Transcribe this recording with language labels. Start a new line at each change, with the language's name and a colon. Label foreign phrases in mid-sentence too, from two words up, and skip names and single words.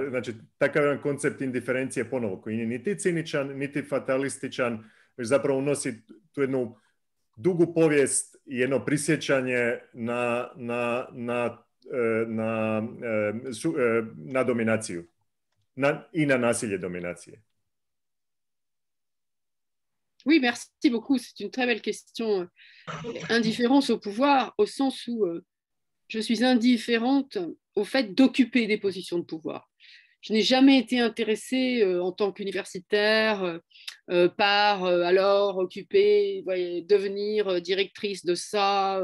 Croatian: Znači, takav jedan koncept indiferencije ponovo, koji nije niti ciničan, niti fatalističan, već zapravo unosi tu jednu dugu povijest i jedno prisjećanje na dominaciju i na nasilje dominacije.
French: Oui, merci beaucoup. C'est une très belle question. Indifférence au pouvoir, au sens où je suis indifférente au fait d'occuper des positions de pouvoir. Je n'ai jamais été intéressée en tant qu'universitaire par alors occuper, devenir directrice de ça.